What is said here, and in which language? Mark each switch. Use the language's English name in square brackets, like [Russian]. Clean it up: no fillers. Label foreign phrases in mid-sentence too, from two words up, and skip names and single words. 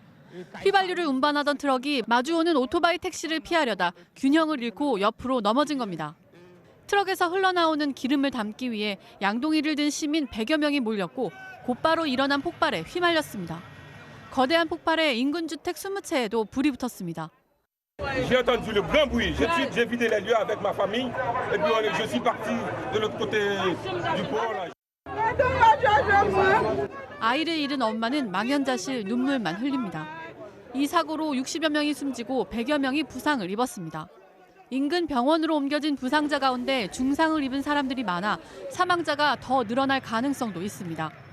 [Korean] 휘발유를 운반하던 트럭이 마주오는 오토바이 택시를 피하려다 균형을 잃고 옆으로 넘어진 겁니다. 트럭에서 흘러나오는 기름을 담기 위해 양동이를 든 시민 100여 명이 몰렸고 곧바로 일어난 폭발에 휘말렸습니다. 거대한 폭발에 인근 주택 20채에도 불이 붙었습니다. [French] J'ai entendu le grand bruit. J'ai vidé les lieux avec ma famille et puis je suis parti de l'autre côté du port. [Korean] 아이를 잃은 엄마는 망연자실 눈물만 흘립니다. 이 사고로 60여 명이 숨지고 100여 명이 부상을 입었습니다. 인근 병원으로 옮겨진 부상자 가운데 중상을 입은 사람들이 많아 사망자가 더 늘어날 가능성도 있습니다.